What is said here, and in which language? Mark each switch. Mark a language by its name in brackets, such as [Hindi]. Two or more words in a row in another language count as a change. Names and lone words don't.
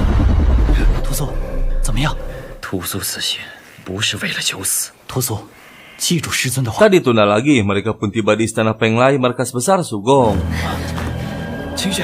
[Chinese] Tusu，怎么样？屠苏此行不是为了求死。屠苏， 记住师尊的话。 [Malay] Tak ditunda lagi, mereka pun tiba di istana Penglai, markas besar Sugong. [Chinese] 清雪，